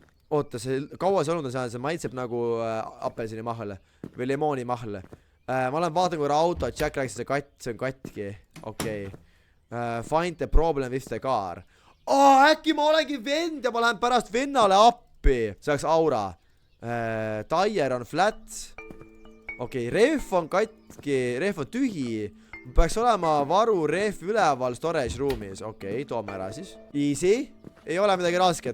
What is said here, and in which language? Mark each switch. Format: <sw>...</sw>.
<et>oota, see kaua see olnud on seal, see maitseb nagu apelsini mahl või limooni mahl. Ma olen vaatan korra auto, Jack rääkis, see on katki. Okei.</et> <en>Find the problem with the car.</en> <et>Äkki ma olengi vend ja ma lähen pärast vennale appi. See oleks aura.</et> <en>Tire on flat.</en> <et>Okei, rehv on katki, rehv on tühi. Peaks olema varu rehv üleval storage ruumis. Okei, toome ära siis.</et> <en>Easy.</en> <et>Ei ole midagi raske.</et>